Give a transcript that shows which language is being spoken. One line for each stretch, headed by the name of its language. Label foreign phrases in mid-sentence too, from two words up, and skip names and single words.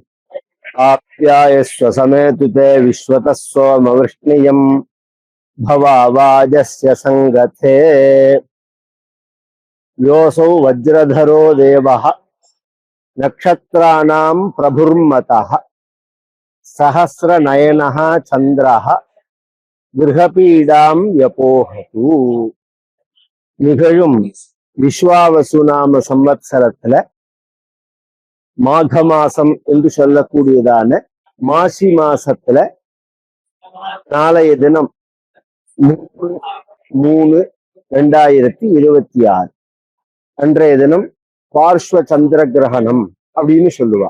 Sanskrit: आप्यायस्व समेतुते विश्वतस्वमवृष्णियं भवावाजस्य संगते योऽसौ वज्रधरो देवः नक्षत्राणां प्रभुर्मतः सहस्रनयनः चन्द्रः ग्रहपीडाम् यपोहतु.
Tamil: நிகழும் விஸ்வாவசு நாம சம்வத்சரத்துல மாக மாசம் என்று சொல்லக்கூடியதான மாசி மாசத்துல நாளைய தினம் 3/3/2026 அன்றைய தினம் பார்ஸ்வ சந்திர கிரகணம் அப்படின்னு சொல்லுவா.